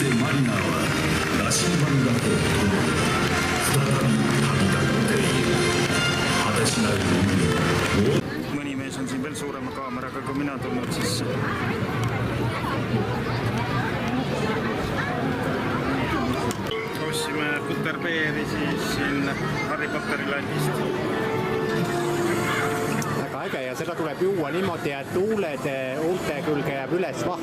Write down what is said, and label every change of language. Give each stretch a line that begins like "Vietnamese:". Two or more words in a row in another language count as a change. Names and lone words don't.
Japanese: マリナーは羅針盤だと共に再び旅立っている。果てしない海を
Estonian: mõni mees on siin veel suurema kaameraga kui mina tulnud sisse. Ostsime Butterbeeri siis siin Harry Potteri landist. Väga äge ja seda tuleb juua niimoodi, et huulte külge jääb üles vaht.